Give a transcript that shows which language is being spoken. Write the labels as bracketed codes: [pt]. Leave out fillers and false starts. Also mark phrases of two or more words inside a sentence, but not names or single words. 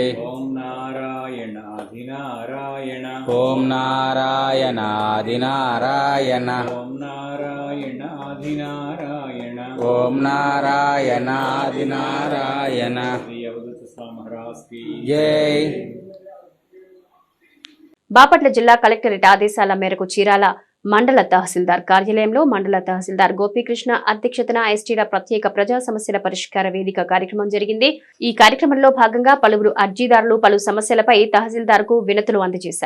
[sa] ओम नारायण आदिनारायण। ओम नारायण आदिनारायण। ओम नारायण आदिनारायण। ओम नारायण आदिनारायण। [hi] श्री अवधूत स्वामी महाराज की जय। [te] బాపట్ల జిల్లా కలెక్టరేట్ ఆదేశాల మేరకు చీరాల మండల తహసీల్దార్ కార్యాలయంలో మండల తహసీల్దార్ గోపీకృష్ణ అధ్యక్షతన ఎస్టీల ప్రత్యేక ప్రజా సమస్యల పరిష్కార వేదిక కార్యక్రమం జరిగింది. ఈ కార్యక్రమంలో భాగంగా పలువురు అర్జీదారులు పలు సమస్యలపై తహసీల్దార్ కు వినతులు అందజేశారు.